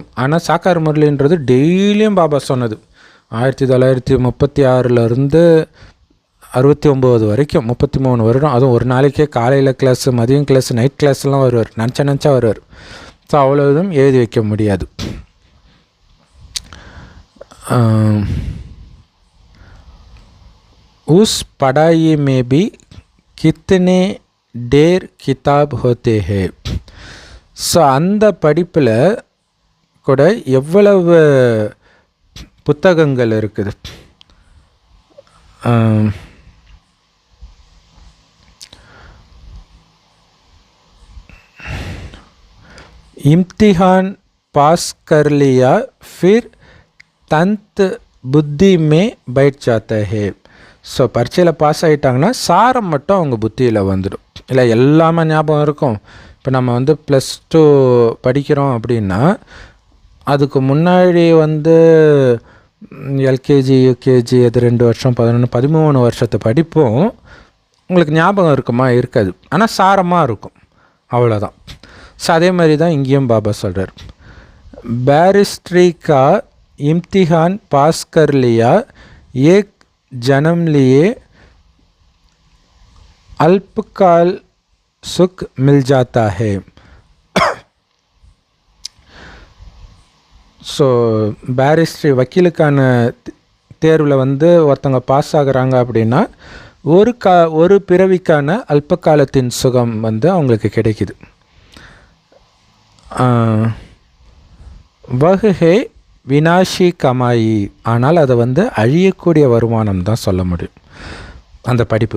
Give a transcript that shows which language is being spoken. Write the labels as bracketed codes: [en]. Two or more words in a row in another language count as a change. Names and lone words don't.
[ta] ஆனால் சாக்கார் முரளின்றது டெய்லியும் பாபா சொன்னது 1936 69 வரைக்கும் 33 வருடம். அதுவும் ஒரு நாளைக்கே காலையில் கிளாஸு, மதியம் கிளாஸு, நைட் கிளாஸ்லாம் வருவார், நினச்சா வருவார். ஸோ அவ்வளோதும் எழுதி வைக்க முடியாது. [hi] उस पढ़ाई में भी कितने ढेर किताब होते हैं. [ta] ஸோ அந்த படிப்பில் கூட எவ்வளவு புத்தகங்கள் இருக்குது. [hi] इम्तिहान पास कर लिया फिर तंत बुद्धि में बैठ जाता है. [ta] ஸோ பரீட்சையில் பாஸ் ஆகிட்டாங்கன்னா சாரம் மட்டும் அவங்க புத்தியில் வந்துடும். இல்லை எல்லாமே ஞாபகம் இருக்கும். இப்போ நம்ம வந்து +2 படிக்கிறோம் அப்படின்னா அதுக்கு முன்னாடி வந்து [en] LKG UKG [ta] அது 2 வருஷம் 11 13 வருஷத்து படிப்பும் உங்களுக்கு ஞாபகம் இருக்குமா? இருக்காது. ஆனால் சாரமாக இருக்கும், அவ்வளோதான். ஸோ அதே மாதிரி தான் இங்கேயும் பாபா சொல்கிறார், [hi] बैरिस्ट्री का इम्तिहान पास कर लिया, एक जन्म लिए अल्पकाल सुख मिल जाता है. [ta] ஸோ பேரிஸ்ட்ரி வக்கீலுக்கான தேர்வில் வந்து ஒருத்தவங்க பாஸ் ஆகுறாங்க அப்படின்னா ஒரு பிறவிக்கான அல்பகாலத்தின் சுகம் வந்து அவங்களுக்கு கிடைக்குது. [hi] वह है विनाशी कमाई, [ta] ஆனால் அதை வந்து அழியக்கூடிய வருமானம் தான் சொல்ல முடியும் அந்த படிப்பு.